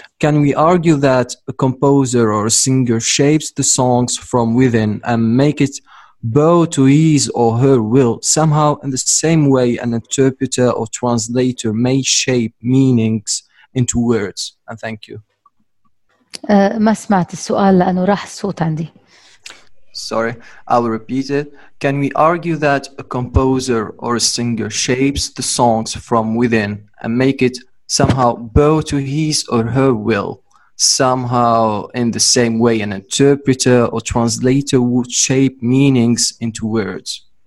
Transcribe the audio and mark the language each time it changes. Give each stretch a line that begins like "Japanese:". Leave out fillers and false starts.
English: Can we argue that a composer or a singer shapes the songs from within and make it bow to his or her will, somehow in the same way an interpreter or translator may shape meanings into words? And thank you.
Arabic: ما سمعت السؤال لأنه راح الصوت عندي.
English: Sorry, I will repeat it. Can we argue that a composer or a singer shapes the songs from within and make it somehow bow to his or her will, somehow in the same way an interpreter or translator would shape meanings into words?